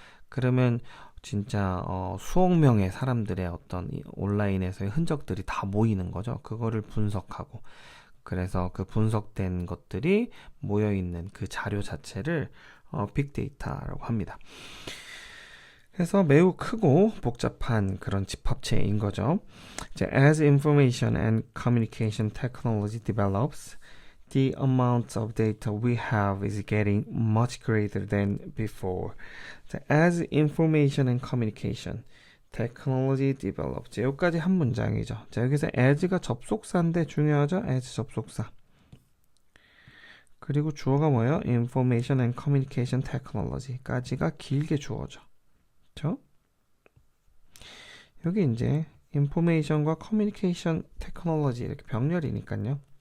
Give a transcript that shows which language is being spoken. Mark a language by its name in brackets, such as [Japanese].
[Korean] 그러면 진짜 수억 명의 사람들의 어떤 온라인에서의 흔적들이 다 모이는 거죠. 그거를 분석하고 그래서 그 분석된 것들이 모여 있는 그 자료 자체를 빅데이터라고 합니다. 그래서 매우 크고 복잡한 그런 집합체인 거죠. [English] 이제 as information and communication technology develops, the amount of data we have is getting much greater than before. 자, as information and communication technology develops. [Korean] 여기까지 한 문장이죠. 자, 여기서 as가 접속사인데 중요하죠? as 접속사. 그리고 주어가 뭐예요? [English] information and communication technology [Korean] 까지가 길게 주어져. 그렇죠? 여기 이제 information과 communication technology 이렇게 병렬이니까요.